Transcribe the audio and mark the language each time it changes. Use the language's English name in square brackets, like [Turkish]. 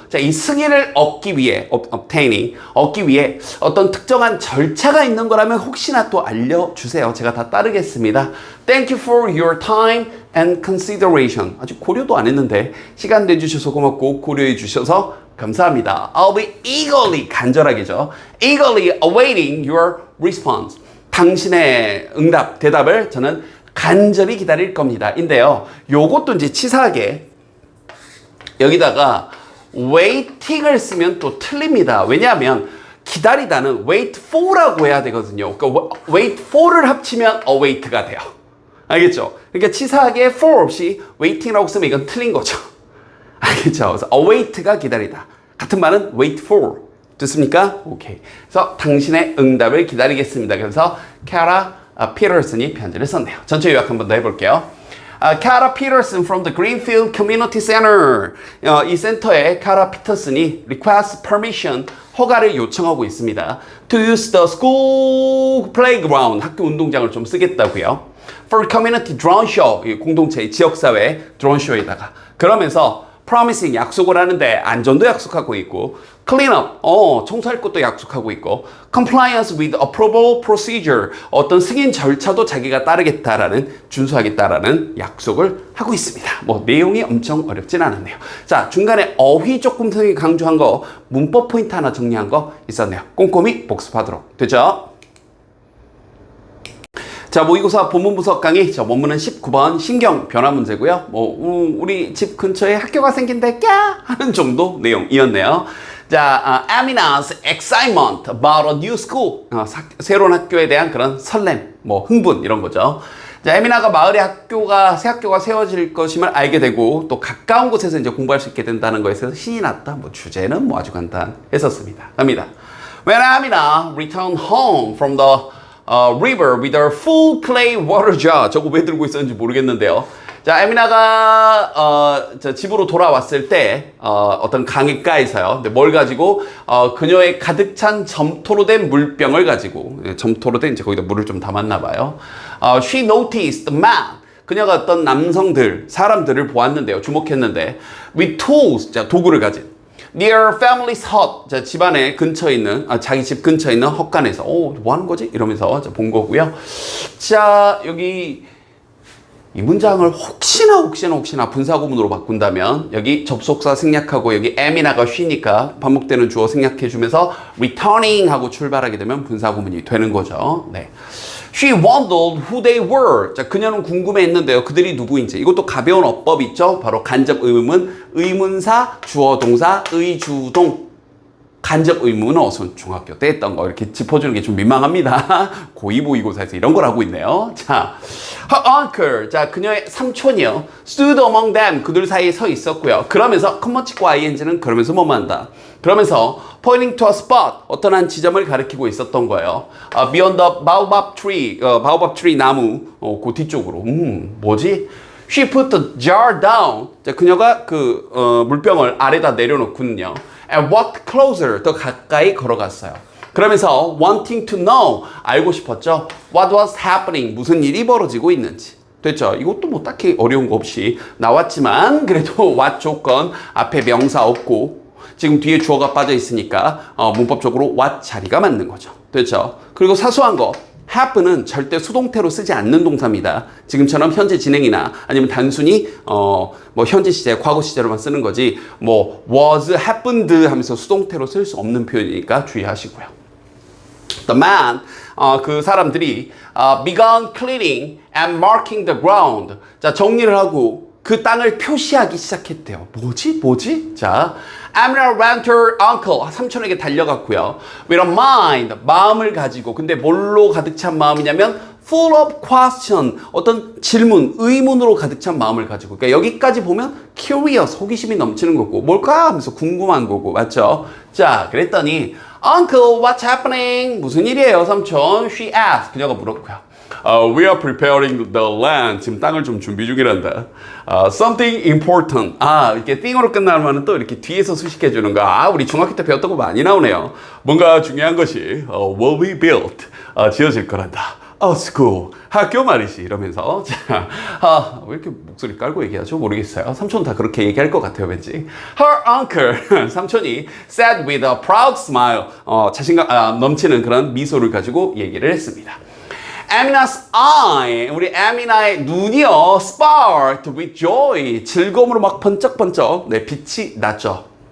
[Korean] 자, 이 승인을 얻기 위해, 얻기 위해 어떤 특정한 절차가 있는 거라면 혹시나 또 알려주세요. 제가 다 따르겠습니다. [English] Thank you for your time and consideration. [Korean] 아직 고려도 안 했는데 시간 내주셔서 고맙고 고려해 주셔서 감사합니다. [English] I'll be eagerly, [Korean] 간절하게죠. [English] eagerly awaiting your response. [Korean] 당신의 응답, 대답을 저는 간절히 기다릴 겁니다. 인데요. 요것도 이제 치사하게 여기다가 waiting을 쓰면 또 틀립니다. 왜냐하면 기다리다는 wait for라고 해야 되거든요. 그러니까 wait for를 합치면 await가 돼요. 알겠죠? 그러니까 치사하게 for 없이 waiting라고 쓰면 이건 틀린 거죠. 알겠죠? 그래서 await가 기다리다. 같은 말은 wait for. 됐습니까? 오케이. 그래서 당신의 응답을 기다리겠습니다. 그래서 캐라 피터슨이 편지를 썼네요. 전체 요약 한 번 더 해볼게요. [English] Kara Peterson from the Greenfield Community Center. [Korean] 이 센터에 카라 피터슨이 request permission, 허가를 요청하고 있습니다. [English] To use the school playground, [Korean] 학교 운동장을 좀 쓰겠다고요. For community drone show, 공동체 지역사회 드론 쇼에다가 그러면서 promising 약속을 하는데 안전도 약속하고 있고 clean up, 청소할 것도 약속하고 있고 [English] compliance with approval procedure, [Korean] 어떤 승인 절차도 자기가 따르겠다라는 준수하겠다라는 약속을 하고 있습니다. 뭐 내용이 엄청 어렵진 않았네요. 자, 중간에 어휘 조금 더 강조한 거, 문법 포인트 하나 정리한 거 있었네요. 꼼꼼히 복습하도록 되죠? 자, 모의고사 본문분석 강의, 원문은 19번 신경 변화 문제고요. 우리 집 근처에 학교가 생긴대, 하는 정도 내용이었네요. [English] 자, Amina's excitement about a new school. [Korean] 새로운 학교에 대한 그런 설렘, 흥분, 이런 거죠. 자, 에미나가 마을에 새 학교가 세워질 것임을 알게 되고, 또 가까운 곳에서 이제 공부할 수 있게 된다는 것에 대해서 신이 났다. 주제는 아주 간단했었습니다. 갑니다. [English] When Amina returned home from the river with a full clay water jar. [Korean] 저거 왜 들고 있었는지 모르겠는데요. 자, 에미나가 집으로 돌아왔을 때 어떤 강가에서요. 근데 뭘 가지고 그녀의 가득 찬 점토로 된 물병을 가지고, 점토로 된 이제 거기다 물을 좀 담았나 봐요. [English] She noticed the man. [Korean] 그녀가 어떤 사람들을 보았는데요. 주목했는데 [English] with tools, [Korean] 자, 도구를 가진 [English] near family's hut, [Korean] 자, 집안에 근처에 있는, 자기 집 근처에 있는 헛간에서, 뭐 하는 거지? 이러면서 본 거고요. 자, 여기 이 문장을 혹시나 분사구문으로 바꾼다면 여기 접속사 생략하고 여기 am이나가 쉬니까 반복되는 주어 생략해주면서 returning 하고 출발하게 되면 분사구문이 되는 거죠. 네. [English] She wondered who they were. [Korean] 자, 그녀는 궁금해했는데요. 그들이 누구인지. 이것도 가벼운 어법 있죠. 바로 간접 의문, 의문사, 주어, 동사, 의주동. 간접 의문은 어선 중학교 때 했던 거 이렇게 짚어주는 게 좀 민망합니다. 고2 모의고사에서 이런 걸 하고 있네요. 자, [English] her uncle, [Korean] 자, 그녀의 삼촌이요. [English] stood among them, [Korean] 그들 사이에 서 있었고요. 그러면서 컴먼치과 ing는 그러면서 뭐만 한다. 그러면서 [English] pointing to a spot, [Korean] 어떤 한 지점을 가리키고 있었던 거예요. [English] beyond the baobab tree, baobab tree 나무, [Korean] 그 뒤쪽으로. [English] 뭐지? She put the jar down. [Korean] 자, 그녀가 물병을 아래다 내려놓군요. [English] And walked closer, [Korean] 더 가까이 걸어갔어요. 그러면서 [English] wanting to know, [Korean] 알고 싶었죠. [English] What was happening, [Korean] 무슨 일이 벌어지고 있는지. 됐죠? 이것도 딱히 어려운 거 없이 나왔지만 그래도 what 조건, 앞에 명사 없고 지금 뒤에 주어가 빠져 있으니까 문법적으로 what 자리가 맞는 거죠. 됐죠? 그리고 사소한 거, happen은 절대 수동태로 쓰지 않는 동사입니다. 지금처럼 현재 진행이나 아니면 단순히 현재 시제, 과거 시제로만 쓰는 거지 was happened 하면서 수동태로 쓸 수 없는 표현이니까 주의하시고요. [English] The man, [Korean] 그 사람들이 [English] began cleaning and marking the ground. [Korean] 자, 정리를 하고 그 땅을 표시하기 시작했대요. 뭐지? [English] 자, Amina ran to her uncle, [Korean] 삼촌에게 달려갔고요. [English] With a mind, [Korean] 마음을 가지고. 근데 뭘로 가득 찬 마음이냐면 [English] full of question, [Korean] 어떤 질문, 의문으로 가득 찬 마음을 가지고. 그러니까 여기까지 보면 curious, 호기심이 넘치는 거고 뭘까 하면서 궁금한 거고, 맞죠? [English] 자, [Korean] 그랬더니 [English] Uncle, what's happening? [Korean] 무슨 일이에요, 삼촌? [English] She asked. [Korean] 그녀가 물었고요. [English] We are preparing the land. [Korean] 지금 땅을 좀 준비 중이란다. [English] Something important. [Korean] 이렇게 thing으로 끝나면 또 이렇게 뒤에서 수식해 주는 거. 우리 중학교 때 배웠던 거 많이 나오네요. 뭔가 중요한 것이 [English] will be built. [Korean] 지어질 거란다. school. 학교 말이지. 이러면서. 자, 왜 이렇게 목소리 깔고 얘기하죠? 모르겠어요. 삼촌 다 그렇게 얘기할 것 같아요, 왠지. [English] Her uncle. 삼촌이 said with a proud smile. [Korean] 자신감 넘치는 그런 미소를 가지고 얘기를 했습니다. [English] Amina's eye, [Korean] 우리 에미나의 눈이요, [English] sparked with joy, [Korean] 즐거움으로 막 번쩍번쩍 빛이 났죠.